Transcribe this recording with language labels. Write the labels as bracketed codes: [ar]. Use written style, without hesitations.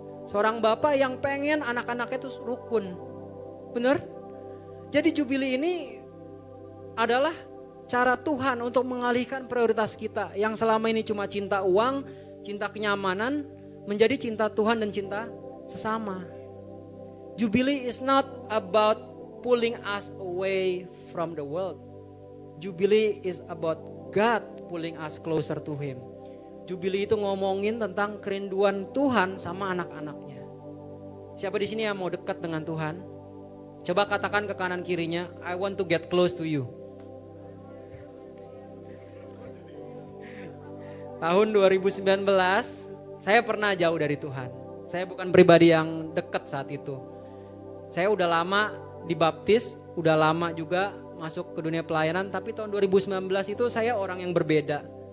[id] Seorang bapak yang pengen anak-anaknya itu rukun. Bener? Jadi jubili ini adalah cara Tuhan untuk mengalihkan prioritas kita. Yang selama ini cuma cinta uang, cinta kenyamanan, menjadi cinta Tuhan dan cinta sesama. [en] Jubili is not about pulling us away from the world. Jubili is about God pulling us closer to Him. [id] Jubili itu ngomongin tentang kerinduan Tuhan sama anak-anaknya. Siapa di sini yang mau dekat dengan Tuhan? Coba katakan ke kanan kirinya, [en] I want to get close to you. [id] Tahun 2019, saya pernah jauh dari Tuhan. Saya bukan pribadi yang dekat saat itu. Saya udah lama dibaptis, udah lama juga masuk ke dunia pelayanan, tapi tahun 2019 itu saya orang yang berbeda.